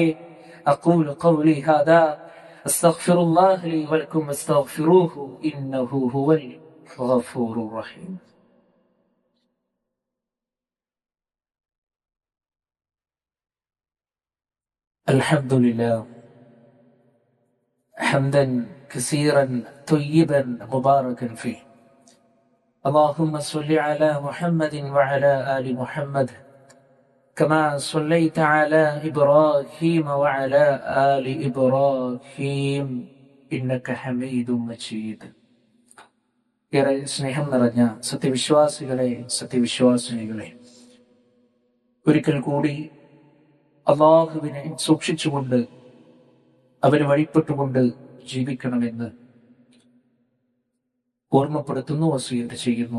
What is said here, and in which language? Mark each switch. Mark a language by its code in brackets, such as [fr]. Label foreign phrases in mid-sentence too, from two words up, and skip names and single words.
[ar] أقول قولي هذا أستغفر الله لي ولكم واستغفروه إنه هو الغفور الرحيم. അൽഹംദുലില്ലാഹ് حمدا كثيرا طيبا مباركا فيه. اللهم صل على محمد وعلى آل محمد كما صليت على إبراهيم وعلى آل إبراهيم إنك حميد مجيد. [ml] ഏറെ സ്നേഹം നിറഞ്ഞ സത്യവിശ്വാസികളെ, ഒരിക്കൽ കൂടി അള്ളാഹുവിനെ സൂക്ഷിച്ചുകൊണ്ട് അവന് വഴിപ്പെട്ടുകൊണ്ട് ജീവിക്കണമെന്ന് ഓർമ്മപ്പെടുത്തുന്നു, വസിയത്ത് ചെയ്യുന്നു.